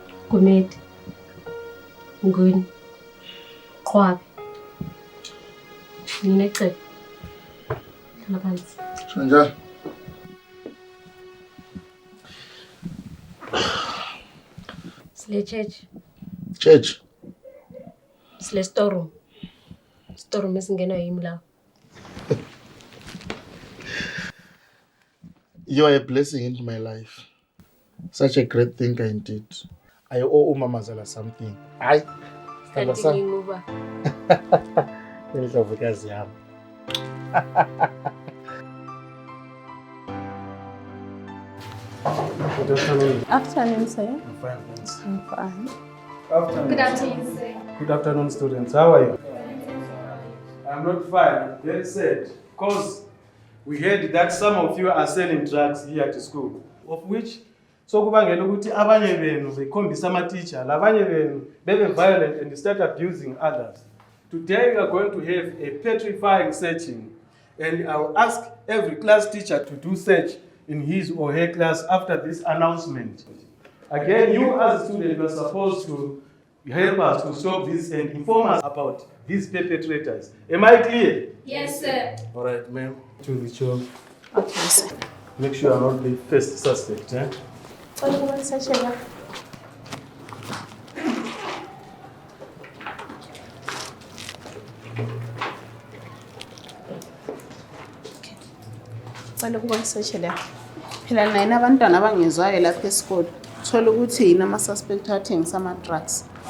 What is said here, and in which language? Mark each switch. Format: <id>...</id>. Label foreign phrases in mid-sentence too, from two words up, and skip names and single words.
<zu>Gumede. Nguni. Qwabe. Nina eCebe. Hlala phansi. Njani? Sile church. Church. Sile storeroom. Storeroom esingena yimi la.</zu> <en>You are a blessing into my life. Such a great thing I did. I owe uMamazala something.</en> <zu>Hayi. Kanti nginguba. Indlovukazi yami.</zu> <en>Good afternoon. Afternoon, sir. I'm fine, thanks. I'm fine. Afternoon. Good afternoon, sir. Good afternoon, students. How are you? I'm not fine. Very sad. Because we heard that some of you are selling drugs here at school. Of which,</en> <zu>so kubangela ukuthi abanye benu bekhombisa ama-teacher, labanye benu bebe violent</zu> <en>and start abusing others. Today we are going to have a petrifying searching, and I'll ask every class teacher to do search in his or her class after this announcement. Again, you as a student are supposed to help us to solve this and inform us about these perpetrators. Am I clear? Yes, sir. All right, ma'am. To the job. Okay, sir. Make sure I'm not the first suspect, eh? What do you want to say, Sheila?</en> <zu>Cela ukuboniseshela. Phela nina abantwana abangezwayo lapha esikole. Thola ukuthi yini ama-suspect athengisa ama-drugs.</zu>